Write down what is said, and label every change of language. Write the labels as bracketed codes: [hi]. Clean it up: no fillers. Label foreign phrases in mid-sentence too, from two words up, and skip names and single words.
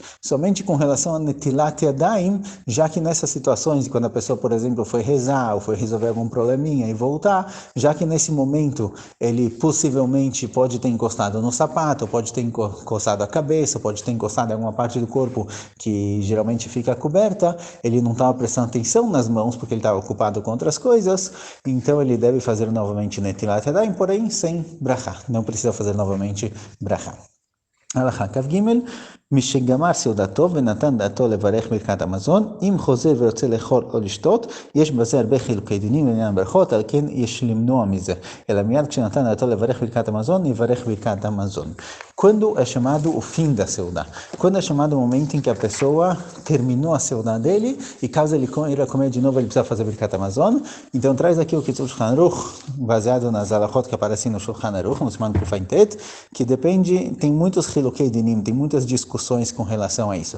[pt] Somente com relação a [he] נטילת ידיים, [pt] já que nessas situações, quando a pessoa, por exemplo, foi rezar ou foi resolver algum probleminha e voltar, já que nesse momento ele possivelmente pode ter encostado no sapato, pode ter encostado a cabeça, pode ter encostado em alguma parte do corpo que geralmente fica coberta, ele não estava prestando atenção nas mãos porque ele estava ocupado com outras coisas, então ele deve fazer novamente [he] נטילת ידיים, [pt] porém sem brachá, não precisa fazer novamente brachá. [he] הלכה כ"ג, משגמר סעודתו ונתן דעתו לברך ברכת המזון, אם חוזר ויוצא לאכול או לשתות, יש בזה הרבה חילוקי דינים לעניין ברכות, על כן יש למנוע מזה. אלא מיד כשנתן דעתו לברך ברכת המזון, יברך ברכת המזון. [pt] Quando é chamado o fim da seudá? Quando é chamado o momento em que a pessoa terminou a seudá dele e caso ele irá comer de novo, ele precisa fazer Birkat Hamazon. Então traz aqui o Kitzur Shulchan Aruch, baseado nas alachot que aparecem no Shulchan Aruch, no [he] סימן ק"ט, [pt] que depende, tem muitos [he] חילוקי דינים, [pt] tem muitas discussões com relação a isso.